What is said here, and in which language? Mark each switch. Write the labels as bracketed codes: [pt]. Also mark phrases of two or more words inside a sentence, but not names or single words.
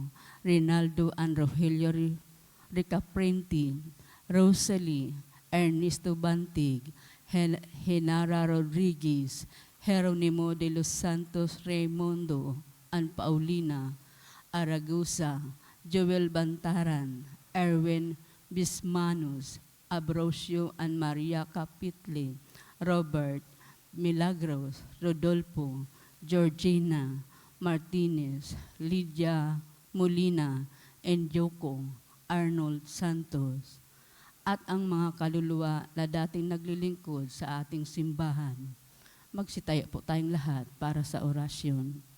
[tl] Rinaldo and Rogelio Ricaprenti, Rosalie, Ernesto Bantig, Henara Rodriguez, Jeronimo de los Santos Raimundo, and Paulina Aragusa, Joel Bantaran, Erwin Bismanus, Abrosio and Maria Capitle, Robert, Milagros, Rodolfo, Georgina, Martinez, Lydia Molina, and Joko, Arnold Santos, at ang mga kaluluwa na dating naglilingkod sa ating simbahan. Magsitayo po tayong lahat para sa orasyon.